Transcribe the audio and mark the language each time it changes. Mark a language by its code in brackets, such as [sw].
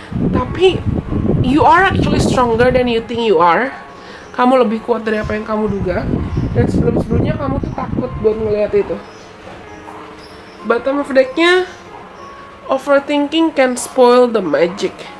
[id] Tapi [en] you are actually stronger than you think you are. [id] Kamu lebih kuat dari apa yang kamu duga. Dan sebelum-sebelumnya kamu tuh takut buat ngeliat itu. [en] Bottom of deck-nya, overthinking can spoil the magic.